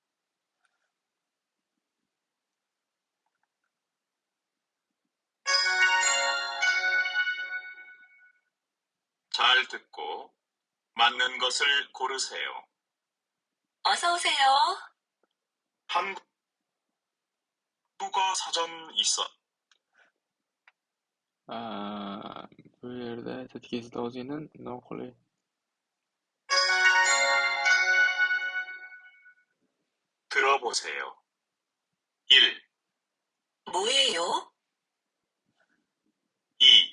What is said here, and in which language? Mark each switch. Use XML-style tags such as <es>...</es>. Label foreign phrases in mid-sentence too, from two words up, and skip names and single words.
<ko>잘 듣고 맞는 것을 고르세요. 어서 오세요. 한국어 사전 있어. 아,</ko> <uz>bu yerda tetkizda o'zingni noqulay.</uz> <ko>들어보세요. 1, 뭐예요? 2,</ko>